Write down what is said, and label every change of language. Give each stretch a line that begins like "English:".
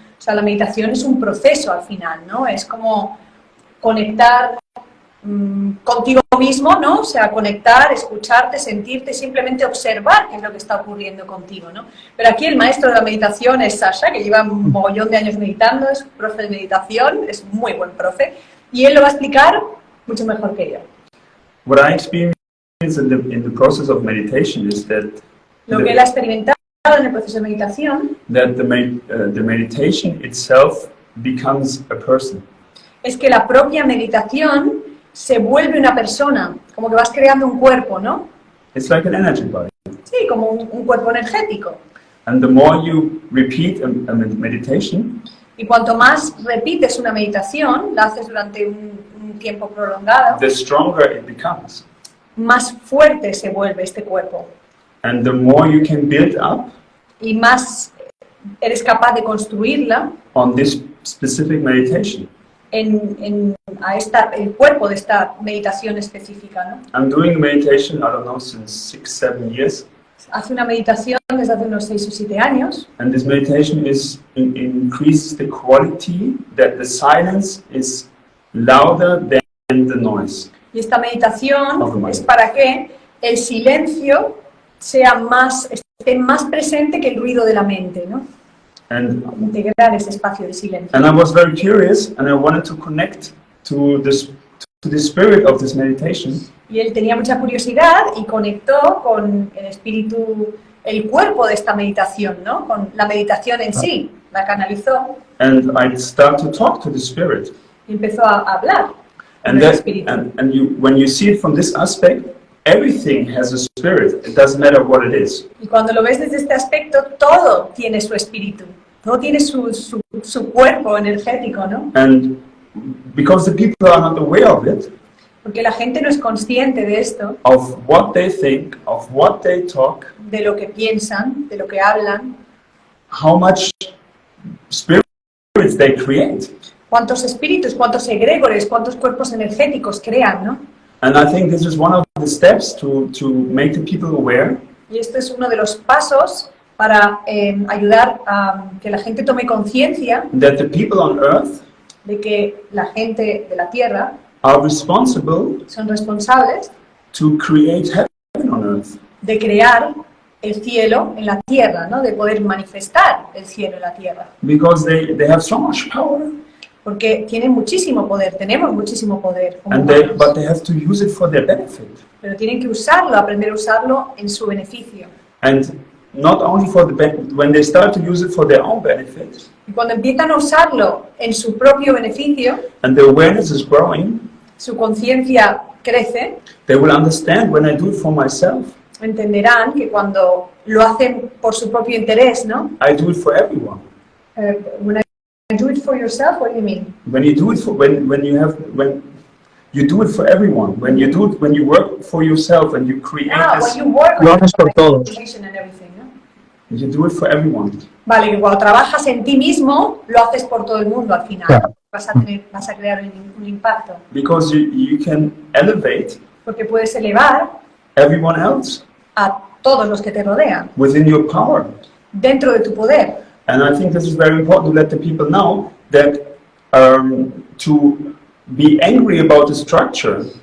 Spanish: O sea, la meditación es un proceso al final, ¿no? Es como conectar contigo mismo, ¿no? O sea, conectar, escucharte, sentirte, simplemente observar qué es lo que está ocurriendo contigo, ¿no? Pero aquí el maestro de la meditación es Sasha, que lleva un mogollón de años meditando, es profe de meditación, es muy buen profe, y él lo va a explicar mucho mejor que yo.
English: What I experienced in the process of meditation is that
Spanish: lo que él ha experimentado en el proceso de meditación
English: that the meditation itself becomes a person.
Spanish: Es que la propia meditación se vuelve una persona, como que vas creando un cuerpo, ¿no?
English: It's like an energy body.
Spanish: Sí, como un cuerpo energético.
English: And the more you repeat a meditation,
Spanish: y cuanto más repites una meditación, la haces durante un tiempo prolongado,
English: the stronger it becomes.
Spanish: Más fuerte se vuelve este cuerpo.
English: And the more you can build up
Spanish: y más eres capaz de construirla
English: on this specific meditation.
Spanish: El cuerpo de esta meditación específica, ¿no?
English: I'm doing meditation, I don't know, since 6-7 years.
Spanish: Hace una meditación desde hace unos 6 o 7 años.
English: And this meditation increases the quality that the silence is louder than the noise.
Spanish: Y esta meditación es para que el silencio esté más presente que el ruido de la mente, ¿no?
English: And
Spanish: integrar ese espacio de silencio.
English: And I was very curious, and I wanted to connect to the spirit of this meditation.
Spanish: Y él tenía mucha curiosidad y conectó con el espíritu, el cuerpo de esta meditación, ¿no? Con la meditación en sí, la canalizó.
English: And I started to talk to the spirit.
Spanish: Y empezó a hablar con
English: And
Spanish: el
English: that,
Spanish: espíritu.
English: and you, when you see it from this aspect, everything has a spirit. It doesn't matter what it is.
Spanish: Y cuando lo ves desde este aspecto, todo tiene su espíritu, todo tiene su cuerpo energético, ¿no?
English: And because the people are not aware of it,
Spanish: porque la gente no es consciente de esto,
English: of what they think, of what they talk,
Spanish: de lo que piensan, de lo que hablan,
English: how much spirits they create.
Spanish: Cuántos espíritus, cuántos egregores, cuántos cuerpos energéticos crean, ¿no?
English: And I think this is one of the steps to make the people aware.
Spanish: Y este es uno de los pasos para ayudar a que la gente tome conciencia
English: That the people on earth
Spanish: de que la gente de la Tierra
English: are responsible
Spanish: son responsables
English: to create heaven on earth.
Spanish: de crear el cielo en la tierra, ¿no? De poder manifestar el cielo en la tierra.
English: because they have so much power,
Spanish: Porque tienen muchísimo poder, tenemos muchísimo poder, como
English: and
Spanish: humanos.
English: but they have to use it for their benefit.
Spanish: Pero tienen que usarlo, aprender a usarlo en su beneficio.
English: And not only for when they start to use it for their own benefit,
Spanish: Y cuando empiezan a usarlo en su propio beneficio,
English: and the awareness is growing,
Spanish: su conciencia crece,
English: they will understand when I do it for myself,
Spanish: entenderán que cuando lo hacen por su propio interés, ¿no?
English: I do it for everyone. When I do it for yourself, what do you mean? When you do it for when you do it for everyone, when you work for yourself and you create When this, you work on
Spanish: Lo haces por todos.
English: position and everything, ¿no? you do it for everyone.
Spanish: Vale, que cuando trabajas en ti mismo, lo haces por todo el mundo al final. Claro. Vas a crear un impacto.
English: Because you can elevate
Spanish: Porque puedes elevar
English: everyone else
Spanish: a todos los que te rodean,
English: within your power.
Spanish: dentro de tu poder.
English: And I think this is very important to let the people know that to be angry about the structure